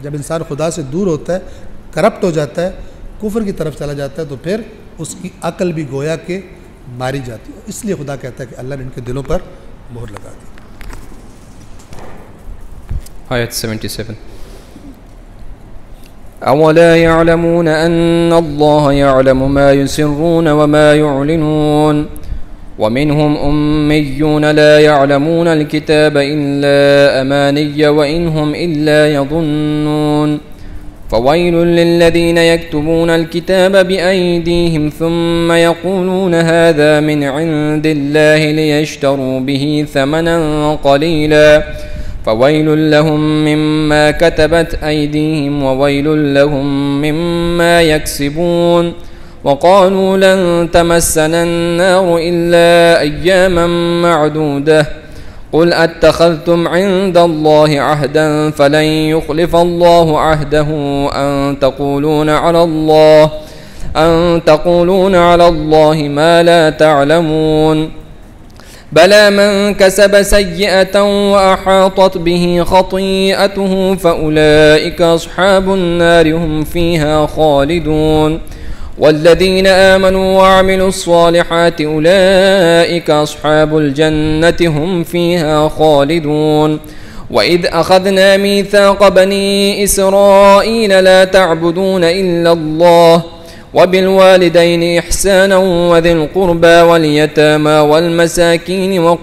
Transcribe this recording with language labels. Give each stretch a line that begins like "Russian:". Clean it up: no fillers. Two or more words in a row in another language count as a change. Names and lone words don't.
Urdu: جب انسان خدا سے دور ہوتا ہے، کرپٹ ہو جاتا ہے، کفر کی طرف چلا جاتا ہے، تو پھر اس کی عقل بھی گویا کہ ماری جاتی ہے. اس لیے خدا کہتا ہے کہ اللہ نے ان کے دلوں پر مہر لگا دی.
Arabic: آية 77 أولا يعلمون أن الله يعلم ما يسرون وما يعلنون ومنهم أميون لا يعلمون الكتاب إلا أماني وإن هم إلا يظنون فويل للذين يكتبون الكتاب بأيديهم ثم يقولون هذا من عند الله ليشتروا به ثمنا قليلا فويل لهم مما كتبت أيديهم وويل لهم مما يكسبون وقالوا لن تمسنا النار إلا أياما معدودة قل أتخذتم عند الله عهدا فلن يخلف الله عهده أم تقولون على الله ما لا تعلمون بلى من كسب سيئة وأحاطت به خطيئته فأولئك أصحاب النار هم فيها خالدون والذين آمنوا وعملوا الصالحات أولئك أصحاب الجنة هم فيها خالدون وإذ أخذنا ميثاق بني إسرائيل لا تعبدون إلا الله وبالوالدين إحسانا وذي القربى واليتامى والمساكين